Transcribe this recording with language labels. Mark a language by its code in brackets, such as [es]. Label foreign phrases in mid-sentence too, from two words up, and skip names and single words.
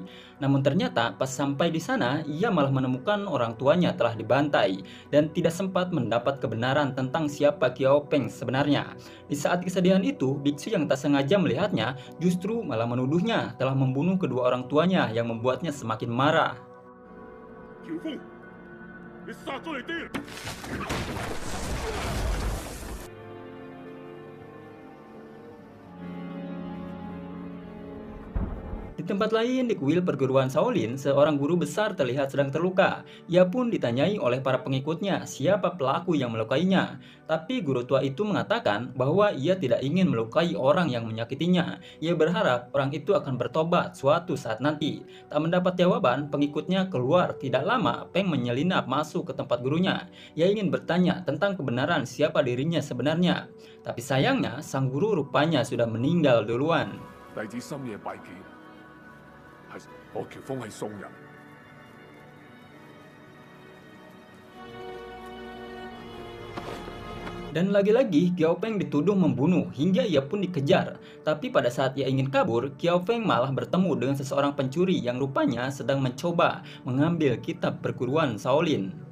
[id] Namun ternyata pas sampai di sana, ia malah menemukan orang tuanya telah dibantai dan tidak sempat mendapat kebenaran tentang siapa Qiao Peng sebenarnya. Di saat kesedihan itu, biksu yang tak sengaja melihatnya justru malah menuduhnya telah membunuh kedua orang tuanya yang membuatnya semakin marah. [yue] 喬峰，你殺咗你爹！ [id] Di tempat lain di kuil perguruan Shaolin, seorang guru besar terlihat sedang terluka. Ia pun ditanyai oleh para pengikutnya siapa pelaku yang melukainya. Tapi guru tua itu mengatakan bahwa ia tidak ingin melukai orang yang menyakitinya. Ia berharap orang itu akan bertobat suatu saat nanti. Tak mendapat jawaban, pengikutnya keluar. Tidak lama, Peng menyelinap masuk ke tempat gurunya. Ia ingin bertanya tentang kebenaran siapa dirinya sebenarnya. Tapi sayangnya, sang guru rupanya sudah meninggal duluan. [yue] 弟子深夜拜見，係我喬峰係宋人。 [id] Dan lagi-lagi Qiao Peng dituduh membunuh hingga ia pun dikejar. Tapi pada saat ia ingin kabur, Qiao Peng malah bertemu dengan seseorang pencuri yang rupanya sedang mencoba mengambil kitab perguruan Shaolin.